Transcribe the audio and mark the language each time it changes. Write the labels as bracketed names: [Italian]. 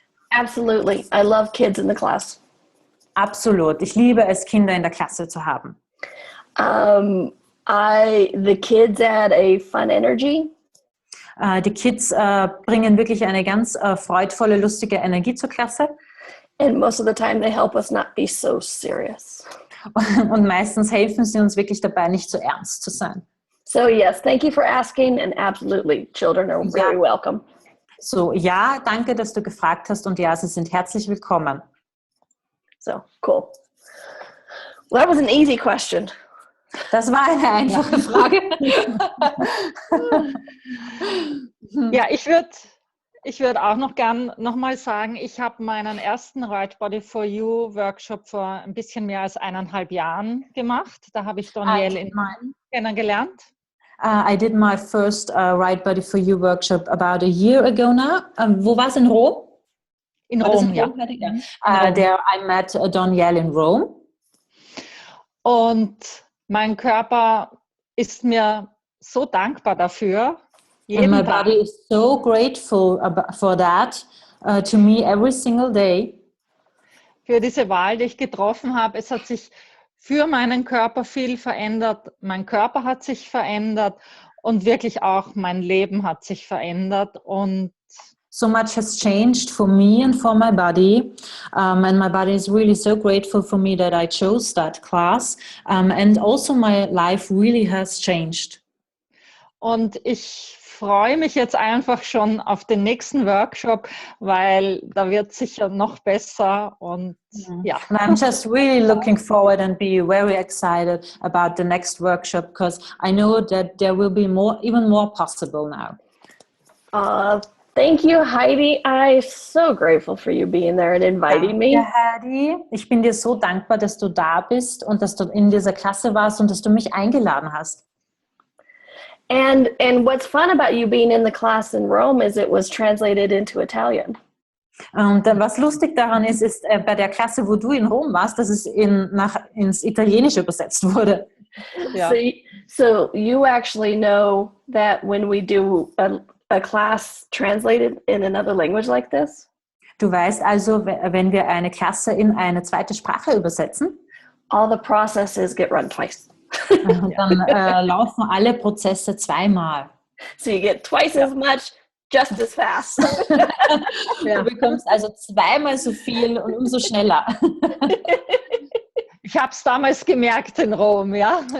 [English] Absolutely. I love kids in the class. [German] Absolut. Ich liebe es, Kinder in der Klasse zu haben. [English] The kids add a fun energy. [German] Die Kids bringen wirklich eine ganz freudvolle, lustige Energie zur Klasse. [English] And most of the time they help us not be so serious. [German] Und meistens helfen sie uns wirklich dabei, nicht so ernst zu sein. [English] So yes, thank you for asking, and absolutely, children are very welcome. [German] So, ja, danke, dass du gefragt hast und ja, Sie sind herzlich willkommen. [English] So, cool. Well, that was an easy question. [German] Das war eine einfache Frage. Ja, ich würd auch noch gern nochmal sagen, ich habe meinen ersten Right Body for You Workshop vor ein bisschen mehr als 1,5 Jahren gemacht. Da habe ich Donnielle in Rom kennengelernt. [English] I did my first Right Body for You workshop about a year ago now. [German] Wo war es, in Rom? In Rom, ja. [English] I met Donnielle in Rome. [German] Und mein Körper ist mir so dankbar dafür. [English] And my body is so grateful for that to me every single day. [German] Für diese Wahl, die ich getroffen habe. Es hat sich für meinen Körper viel verändert. Mein Körper hat sich verändert und wirklich auch mein Leben hat sich verändert. Und [English] so much has changed for me and for my body, and my body is really so grateful for me that I chose that class, and also my life really has changed. [German] Und ich freue mich jetzt einfach schon auf den nächsten Workshop, weil da wird sicher noch besser und ja. [English] And I'm just really looking forward and be very excited about the next workshop because I know that there will be even more possible now. Thank you, Heidi. I'm so grateful for you being there and inviting me. [German] Ja, Heidi, ich bin dir so dankbar, dass du da bist und dass du in dieser Klasse warst und dass du mich eingeladen hast. [English] And what's fun about you being in the class in Rome is it was translated into Italian. [German] Und was lustig daran ist bei der Klasse, wo du in Rom warst, dass es ins Italienische übersetzt wurde. Ja. [English] So you actually know that when we do a class translated in another language like this? [German] Du weißt also, wenn wir eine Klasse in eine zweite Sprache übersetzen, [English] all the processes get run twice. [German] dann laufen alle Prozesse zweimal. [English] So you get twice as much, just as fast. [German] Du bekommst also zweimal so viel und umso schneller. Ich habe es damals gemerkt in Rom, ja.